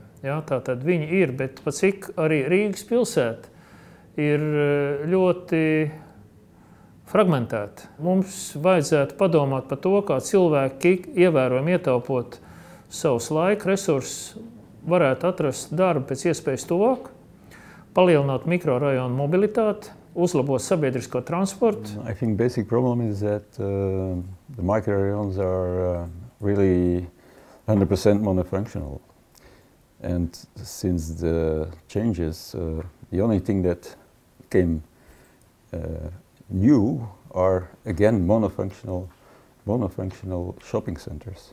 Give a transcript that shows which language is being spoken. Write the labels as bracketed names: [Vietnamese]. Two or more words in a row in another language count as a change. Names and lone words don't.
[Latvian] Ja, tātad viņi ir, bet pat cik arī Rīgas pilsēta ir ļoti fragmentēta. Mums vajadzētu padomāt par to, kā cilvēki ievērojami ietaupot savus laika resursus, varētu atrast darbu pēc iespējas tuvāk, palielināt mikrorajonu mobilitāti, uzlabot sabiedrisko transportu. [English] I think basic problem is that the microrajons are really 100% monofunctional. And since the changes, the only thing that came new are again monofunctional shopping centers.